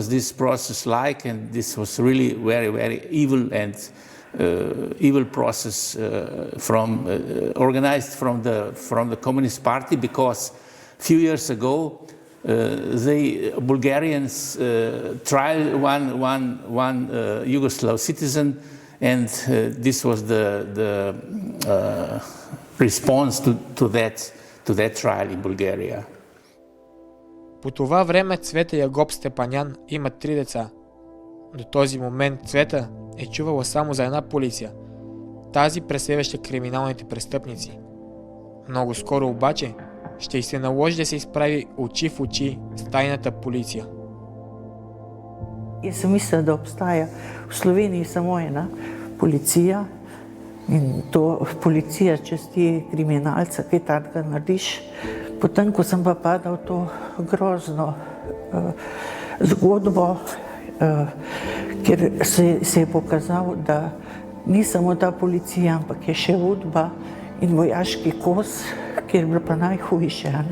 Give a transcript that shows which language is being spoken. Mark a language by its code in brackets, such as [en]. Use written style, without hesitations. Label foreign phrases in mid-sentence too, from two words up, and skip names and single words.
[en] this process like, and this was really very, very evil and evil process organized from the Communist Party, because a few years ago the Bulgarians tried one Yugoslav citizen, and this was the response to that trial in Bulgaria. [bg] По това време Цвета и Агоп Степанян имат 3 деца. До този момент Цвета е чувала само за една полиция, тази преследваща криминалните престъпници. Много скоро обаче ще й се наложи да се изправи очи в очи с тайната полиция. [sl] Jaz sem mislila, da obstaja v Sloveniji samo ena policija in to policija, če ti kriminalca kaj takega narediš, Potem, ko sem pa padal v to grozno zgodbo, kjer se je pokazalo, da ni samo ta policija, ampak je še Udba in vojaški kos, kjer je bilo pa najhujše.